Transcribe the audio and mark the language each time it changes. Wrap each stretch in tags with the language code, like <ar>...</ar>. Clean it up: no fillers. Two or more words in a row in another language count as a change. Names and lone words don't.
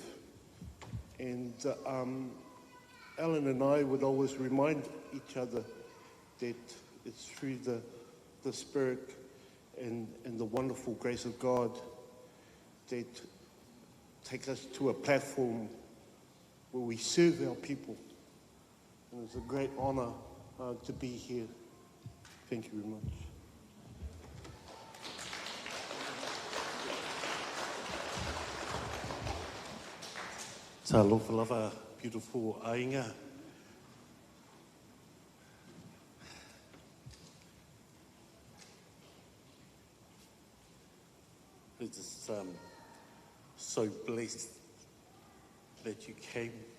<en>And Allan and I would always remind each other that it's through the Spirit and the wonderful grace of God that take us to a platform where we serve our people. And it's a great honor to be here. Thank you very much.</en> <sm>Ta lofa lava,</sm> <en>beautiful ainga. We're just so blessed that you came.</en>